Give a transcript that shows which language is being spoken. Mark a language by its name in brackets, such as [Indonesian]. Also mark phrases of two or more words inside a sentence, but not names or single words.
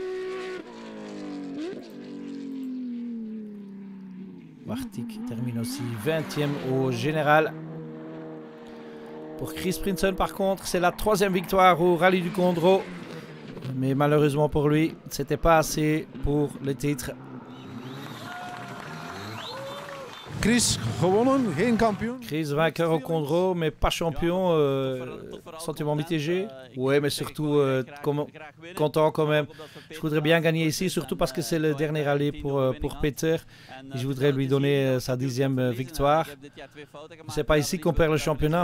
[French] Wartick termine aussi 20e au général. Pour Chris Prinson par contre, c'est la 3e victoire au rallye du Condro. Mais malheureusement pour lui, c'était pas assez pour le titre. [Dutch] Chris gewonnen, geen kampioen. [French] Chris vainqueur au Condro, mais pas champion. Sentiment mitigé. Ouais, mais surtout content quand même. Je voudrais bien gagner ici, surtout parce que c'est le dernier rallye pour Peter. Et je voudrais lui donner sa 10e victoire. C'est pas ici qu'on perd le championnat.